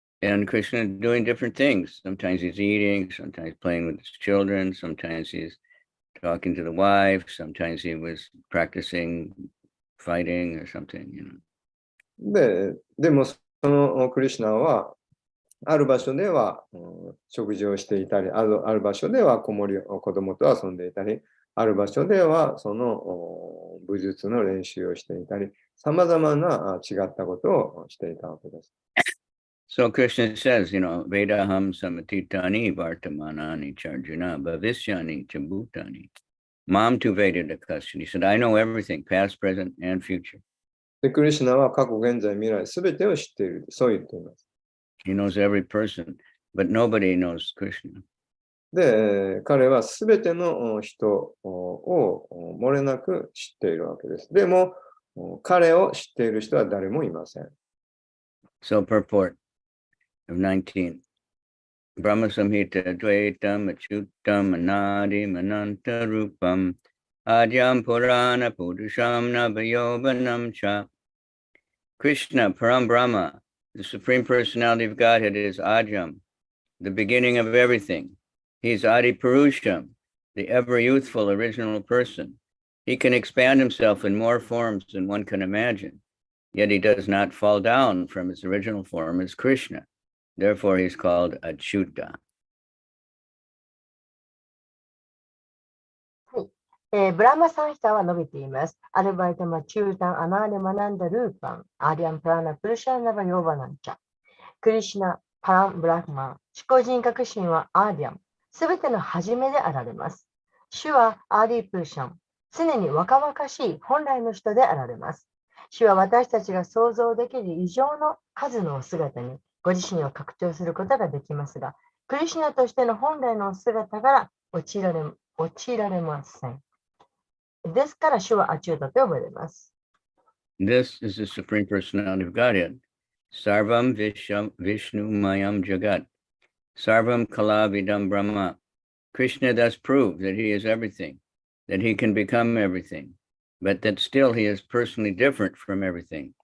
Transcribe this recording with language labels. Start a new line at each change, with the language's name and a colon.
English: And Krishna doing different things. Sometimes he's eating, sometimes playing with his children, sometimes he's talking to the wife, sometimes he was practicing fighting or something, you know.
Japanese: でもそのクリシュナはある場所では、食事をしていたり、ある場所では子供と遊んでいたり、ある場所ではその武術の練習をしていたり、様々な違ったことをしていたわけです。
English: So Krishna says, you know,
Sanskrit: Vedaham samatitani vartamanani charjuna bhavishyani chabhutani. Mam tu Veda question.
English: He said, I know everything, past, present, and future.
Japanese: で、クリシュナは過去、現在、未来、すべてを知っている。そう言っています。
English: He knows every person, but nobody knows Krishna.
Japanese: で、彼はすべての人を漏れなく知っているわけです。でも、彼を知っている人は誰もいません。
English: So purport of 19.
Sanskrit: Brahma Samhita Dvaitam Achyutam Anadi Mananta Rupam Adyam Purana Purusham Navayovanam Cha.
English: Krishna Param Brahma, the Supreme Personality of Godhead, is Adyam, the beginning of everything. He's Adi Purusham, the ever youthful original person. He can expand himself in more forms than one can imagine, yet he does not fall down from his original form as Krishna. Therefore, he's called Achyuta.
Japanese: ブラマサンヒタは述べています。アルバイタマチュータンアナーレマナンダルーパン、アリアンプラナプルシャンナバヨーバナンチャ。クリシュナ、パラン、ブラフマン、思考人格心はアーディアン、すべての始めであられます。主はアーディプルシャン、常に若々しい本来の人であられます。主は私たちが想像できる異常の数の姿にご自身を拡張することができますが、クリシュナとしての本来の姿から陥られません。ですから主はアチュータと呼ばれます。
English: This is the Supreme Personality of Godhead.
Sanskrit: Sarvam Vishnu Mayam Jagat. Sarvam Kalavidam Brahma.
English: Krishna thus proved that he is everything, that he can become everything, but that still he is personally different from everything.